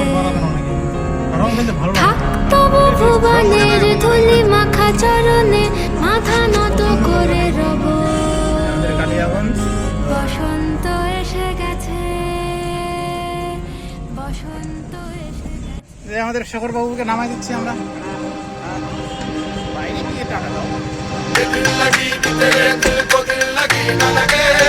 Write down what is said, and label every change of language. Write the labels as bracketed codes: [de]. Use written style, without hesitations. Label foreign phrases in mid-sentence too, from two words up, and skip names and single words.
[bn] থাক তবু ভুবনের ধুলি মাখা চরণে মাথা নত করে রব বসন্ত এসে গেছে বসন্ত এসে গেছে। আমাদের শেখর বাবুকে নামাই দিচ্ছি আমরা বাইরে নিয়ে টাকা দাও [hi] दिल लगी तेरे दिल को दिल लगी न लगे